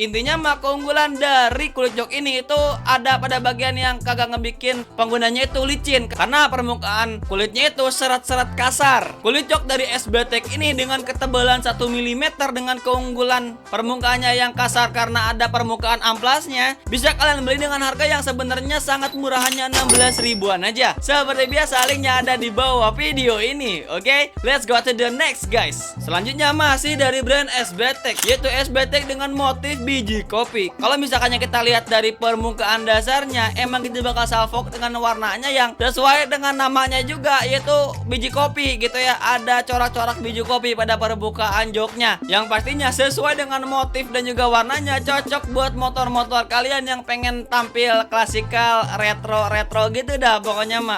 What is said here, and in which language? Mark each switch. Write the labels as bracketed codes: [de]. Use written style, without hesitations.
[id] Intinya mah keunggulan dari kulit jok ini itu ada pada bagian yang kagak ngebikin penggunanya itu licin karena permukaan kulitnya itu serat-serat kasar. Kulit jok dari SBTech ini dengan ketebalan 1 mm dengan keunggulan permukaannya yang kasar karena ada permukaan amplasnya, bisa kalian beli dengan harga yang sebenarnya sangat murah, hanya 16 ribuan aja. Seperti biasa linknya ada di bawah video ini. [en] Oke, let's go to the next guys. [id] Selanjutnya masih dari brand SBTech, yaitu SBTech dengan motif biji kopi. Kalau misalkannya kita lihat dari permukaan dasarnya, emang kita bakal salfok dengan warnanya yang sesuai dengan namanya juga, yaitu biji kopi gitu ya. Ada corak-corak biji kopi pada permukaan joknya, yang pastinya sesuai dengan motif dan juga warnanya cocok buat motor-motor kalian yang pengen tampil klasikal, retro gitu dah pokoknya mah.